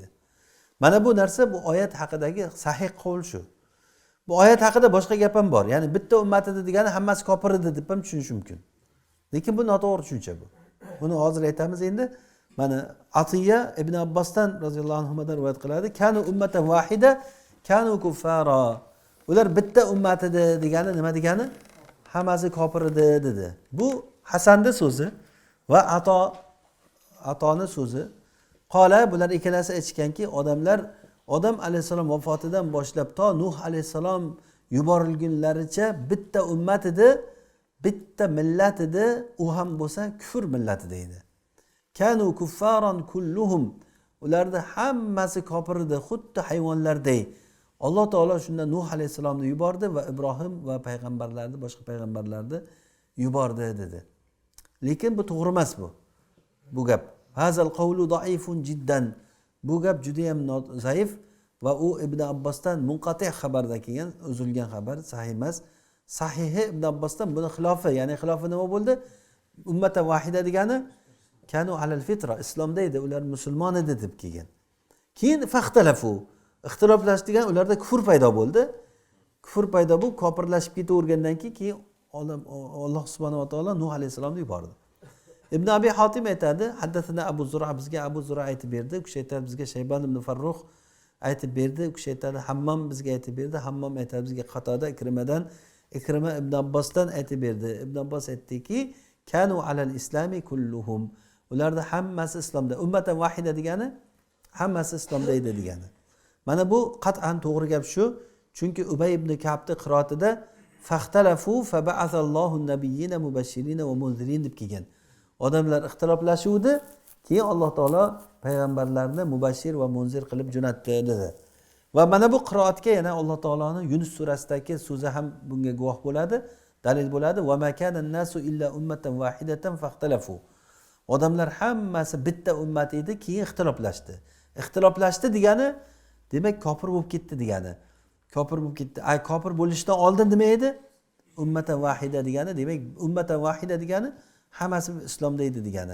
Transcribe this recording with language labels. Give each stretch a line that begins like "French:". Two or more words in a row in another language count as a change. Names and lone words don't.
Uzbek: Mana bu narsa bu oyat haqidagi sahih qavl shu. Bu oyat haqida boshqa gap ham bor. Ya'ni bitta ummat edi degani hammasi kofir edi deb ham tushunish mumkin. Lekin bu noto'g'ri tushuncha bu. Buni hozir aytamiz endi. Mana Atiya Ibn Abbosdan roziyallohu anhudan rivoyat qiladi.
Arabic: كانوا أمة واحدة كانوا كفارا.
Uzbek: Ular bitta ummat edi degani nima degani? Hammasi kofir edi dedi. Bu Hasanning so'zi va Atoning so'zi. Qola bular ikkalasi aytganki, odamlar Odam alayhisalom vafotidan boshlab to Nuh alayhisalom yuborilgunlaricha bitta ummat edi, bitta millat edi, u ham bo'lsa kufr millati deydi.
Arabic: كانوا كفارا كلهم.
Uzbek: Ularda hammasi kofir edi, xuddi hayvonlarday. Alloh taolo shunda Nuh alayhisalomni yubordi va Ibrohim va payg'ambarlarni, boshqa payg'ambarlarni yubordi dedi. Lekin bu to'g'ri emas bu. Bu gap
Arabic: هذا القول ضعيف جدا.
Uzbek: Bu gap juda ham zaif va u Ibn Abbosdan munqati' xabarda kelgan, uzilgan xabar, sahih emas. Sahihi Ibn Abbosdan buni xilofi, ya'ni xilofi nima bo'ldi?
Arabic: أمة واحدة degani كانوا على الفطرة,
Uzbek: islomda edi, ular musulmon edi deb kelgan. Keyin faxtalafu, ixtiloflash degan ularda kufr paydo bo'ldi. Kufr paydo bo'lib kofirlashib ketavergandan keyin Alloh subhanahu va taolo Nuh alayhisalomni yubordi. Ibn Abi Hatim aytadi, haddathana Abu Zura, bizga Abu Zura aytib berdi, u kishi aytadi bizga Shayban ibn Farruh aytib berdi, u kishi aytadi Hammom bizga aytib berdi, Hammom aytadi bizga Qatoda Ikrimadan, Ikrima Ibn Abbosdan aytib berdi. Ibn Abbos aytdiki,
Arabic: كانوا على الإسلام كلهم.
Uzbek: Ularda hammasi islomda.
Arabic: أمة واحدة
Uzbek: degani hammasi islomda edi degani. Mana bu qat'an to'g'ri gap shu. Chunki Ubay ibn Ka'bning qiroatida
Arabic: فاختلفوا فبعث الله النبيين مبشرين ومنذرين
Uzbek: deb kelgan. Odamlar ixtiloflashuvdi, keyin Alloh taolo payg'ambarlarni mubashir va munzir qilib jo'natdi dedi. Va mana bu qiroatga yana Alloh taoloning Yunus surasidagi so'zi ham bunga guvoh bo'ladi, dalil bo'ladi.
Arabic: وما كان الناس إلا أمة واحدة فاختلفوا.
Uzbek: Odamlar hammasi bitta ummat edi, keyin ixtiloflashdi. Ixtiloflashdi degani demak kofir bo'lib ketdi degani. Kofir bo'lib ketdi. Ay kofir bo'lishdan oldin nima edi?
Arabic: أمة واحدة
Uzbek: degani, demak
Arabic: أمة واحدة
Uzbek: degani hammasi islomda edi degani.